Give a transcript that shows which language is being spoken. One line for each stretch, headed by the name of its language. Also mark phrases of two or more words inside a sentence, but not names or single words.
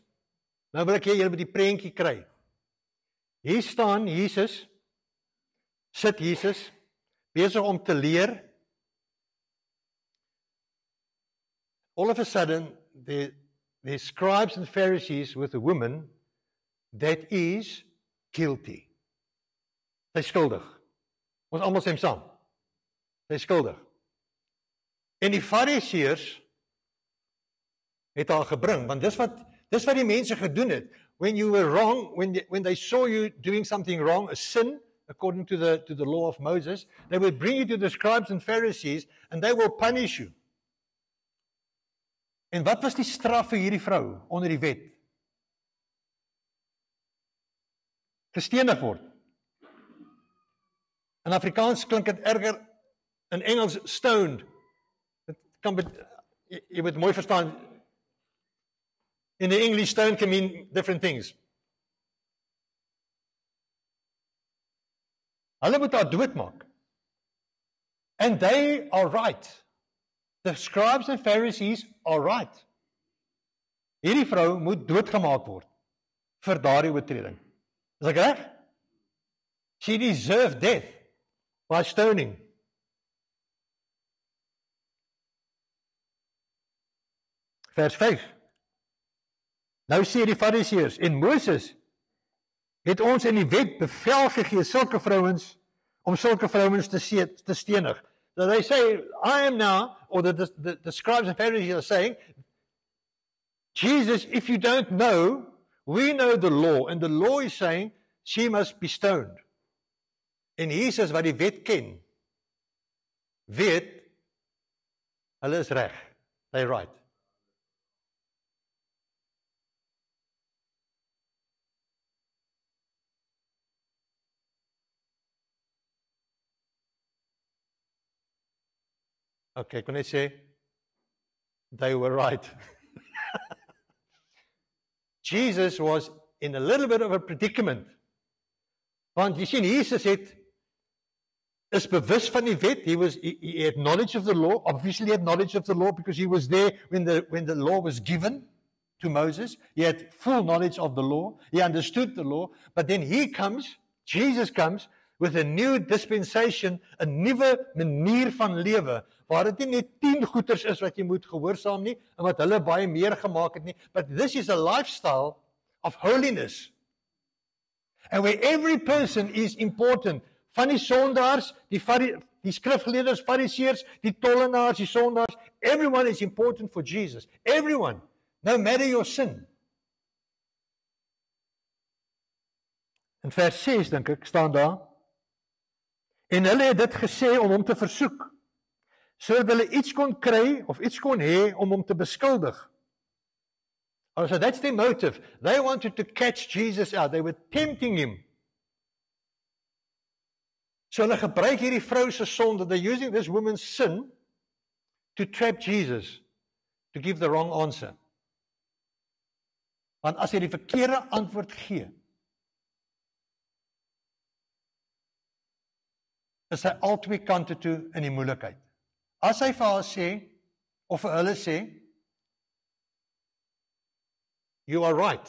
Afrikaans: Nou wil ek hê julle moet die prentjie kry. Hier staan Jesus, sit Jesus, besig om te leer.
English: All of a sudden, the scribes and Pharisees with a woman that is guilty.
Afrikaans: Sy is skuldig. Ons almal sê saam. Sy is skuldig. En die Fariseërs het haar gebring, want dis wat die mense gedoen het.
English: When you were wrong, when they saw you doing something wrong, a sin, according to the law of Moses, they would bring you to the scribes and Pharisees and they will punish you.
Afrikaans: En wat was die straf vir hierdie vrou onder die wet? Gestenig word. In Afrikaans klink dit erger, in Engels stoned. Dit kan jy moet mooi verstaan.
English: In the English, stone can mean different things.
Afrikaans: Hulle moet haar doodmaak.
English: And they are right. The scribes and Pharisees are right.
Afrikaans: Hierdie vrou moet doodgemaak word vir daardie oortreding. Is ek reg?
English: She deserved death by stoning.
Afrikaans: Vers 5. Nou sê die Fariseërs, en Moses het ons in die wet bevel gegee sulke vrouens om sulke vrouens te stenig.
English: So they say, I am now, or the scribes and Pharisees are saying, Jesus, if you don't know, we know the law, and the law is saying, she must be stoned.
Afrikaans: En Jesus wat die wet ken, weet, hulle is reg,
English: they're right.
Afrikaans: Okay, kon ek sê,
English: they were right. Jesus was in a little bit of a predicament.
Afrikaans: Want jy sien, Jesus is bewus van die wet.
English: He had knowledge of the law. Obviously he had knowledge of the law because he was there when the law was given to Moses. He had full knowledge of the law. He understood the law. But then Jesus comes with a new dispensation,
Afrikaans: 'n nuwe manier van lewe, waar dit nie net 10 goeders is wat jy moet gehoorsaam nie, en wat hulle baie meer gemaak het nie,
English: but this is a lifestyle of holiness. And where every person is important,
Afrikaans: van die sondaars, die skrifgeleerders, fariseërs, die tollenaars, die sondaars,
English: everyone is important for Jesus. Everyone, no matter your sin.
Afrikaans: In vers 6, dink ek, staan daar, en hulle het dit gesê om hom te versoek, sodat hulle iets kon kry, of iets kon hê, om hom te beskuldig.
English: So that's their motive. They wanted to catch Jesus out. They were tempting him.
Afrikaans: So hulle gebruik hierdie vrou se sonde,
English: they're using this woman's sin to trap Jesus, to give the wrong answer.
Afrikaans: Want as hy die verkeerde antwoord gee, is hy al twee kante toe in die moeilikheid. As hy vir haar sê, of vir hulle sê,
English: you are right.